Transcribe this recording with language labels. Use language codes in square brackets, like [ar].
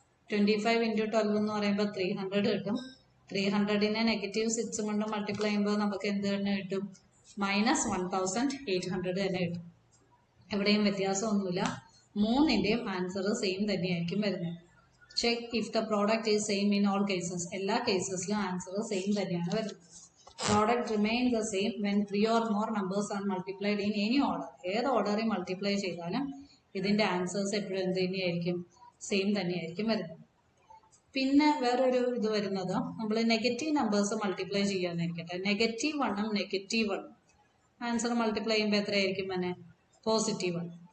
[ml] 25 into 12 എന്ന് പറയുമ്പോൾ 300 കിട്ടും. 300നെ -6 കൊണ്ട് മൾട്ടിപ്ലൈ ചെയ്യുമ്പോൾ നമുക്ക് എന്ത് തന്നെ കിട്ടും? -1800 തന്നെ കിട്ടും. എവിടെയും വ്യത്യാസമൊന്നുമില്ല. മൂന്നിന്റെയും ആൻസർ സെയിം തന്നെയായിരിക്കും വരുന്നത്. [en] Check if the product is same in all cases. [ml] എല്ലാ കേസസിലും ആൻസർ സെയിം തന്നെയാണ് വരുന്നത്. [en] Product remain the same when 3 or more numbers are multiplied in any order. [ml] ഏത് ഓർഡറിൽ മൾട്ടിപ്ലൈ ചെയ്താലും ഇതിന്റെ ആൻസേഴ്സ് എപ്പോഴും എന്ത് തന്നെയായിരിക്കും? സെയിം തന്നെയായിരിക്കും വരുന്നത്. പിന്നെ വേറൊരു ഇത് വരുന്നത് നമ്മൾ negative numbers multiply ചെയ്യാന്നിരിക്കട്ടെ. -1ഉം -1ഉം answer multiply ചെയ്യുമ്പോൾ എത്രയായിരിക്കും തന്നെ? +1.